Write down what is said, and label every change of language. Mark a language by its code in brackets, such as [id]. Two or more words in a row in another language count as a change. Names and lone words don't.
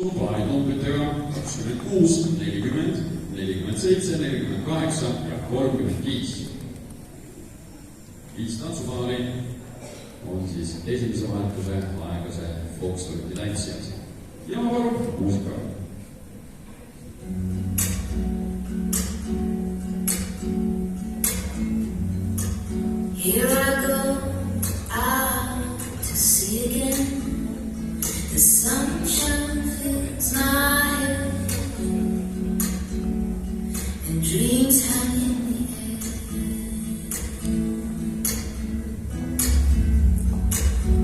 [et] paari numbritega 26, 40, 47, 48 ja 35. 5 tantsupaari on siis esimese vahetuse aegase foxtroti tantsijad. Ja ma palun muusika. [en] Here I go out to sea again. The sunshine fills my head, and dreams hang in the air.